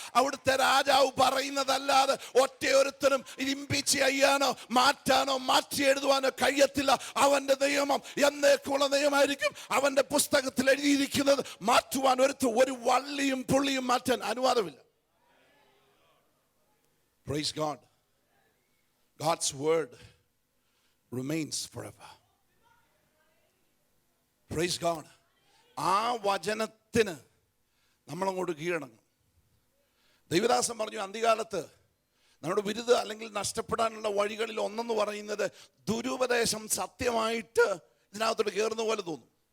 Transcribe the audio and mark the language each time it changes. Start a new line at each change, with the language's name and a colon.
Malayalam: അവിടുത്തെ രാജാവ് പറയുന്നതല്ലാതെ ഒറ്റയൊരുത്തനും ഇത് ഇംപീച്ച് ചെയ്യാനോ മാറ്റാനോ മാറ്റി എഴുതുവാനോ കഴിയത്തില്ല. അവന്റെ നിയമം എന്നേക്കുള്ള നിയമമായിരിക്കും. അവന്റെ പുസ്തകത്തിൽ എഴുതിയിരിക്കുന്നത് മാറ്റുവാൻ ഒരു വള്ളിയും പുള്ളിയും മാറ്റാൻ അനുവാദമില്ല.
English: Praise God. God's word remains forever. Praise God.
Malayalam: ആ വചനത്തിന് നമ്മളങ്ങോട്ട് കീഴടങ്ങും. ദൈവദാസൻ പറഞ്ഞു, അന്ത്യകാലത്ത് നമ്മുടെ വിരുദ്ധ അല്ലെങ്കിൽ നഷ്ടപ്പെടാനുള്ള വഴികളിൽ ഒന്നെന്ന് പറയുന്നത് ദുരുപദേശം സത്യമായിട്ട് ഇതിനകത്തോട്ട് കയറുന്ന പോലെ തോന്നും.